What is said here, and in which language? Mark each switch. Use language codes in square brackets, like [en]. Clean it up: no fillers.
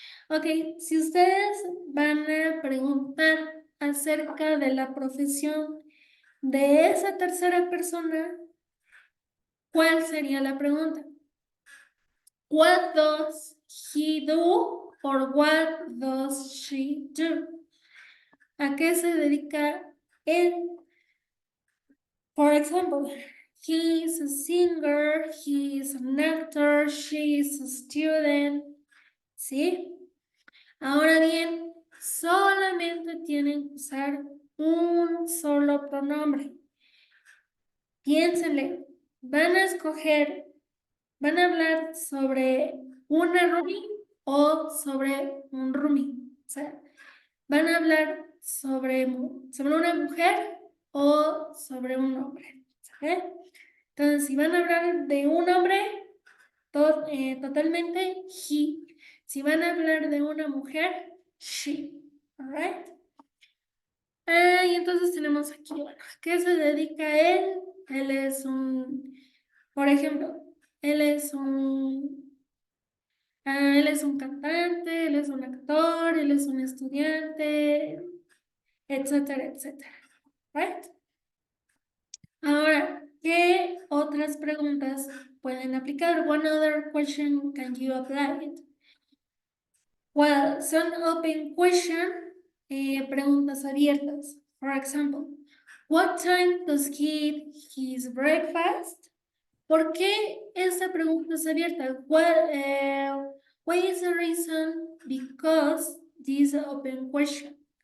[es] Ok, si ustedes van a preguntar acerca de la profesión de esa tercera persona, ¿cuál sería la pregunta? [en] What does he do or what does she do? [es] ¿A qué se dedica él? [en] For example, he is a singer, he is an actor, she is a student, ¿sí? [es] Ahora bien, solamente tienen que usar un solo pronombre. Piénsenle, van a escoger, van a hablar sobre una roomie o sobre un roomie. O sea, van a hablar sobre una mujer o sobre un hombre. ¿Sabe? Entonces, si van a hablar de un hombre, totalmente he. Si van a hablar de una mujer, she. Alright. Y entonces tenemos aquí, bueno, ¿a qué se dedica él? Él es por ejemplo, él es él es un cantante, él es un actor, él es un estudiante, etcétera, etcétera. Right? Ahora, ¿qué otras preguntas pueden aplicar? [en] One other question can you apply it? Well, some open question, [es] preguntas abiertas. [en] For example, what time does he eat his breakfast? [es] ¿Por qué esta pregunta es abierta? [en] What is the reason? Because this is an open question.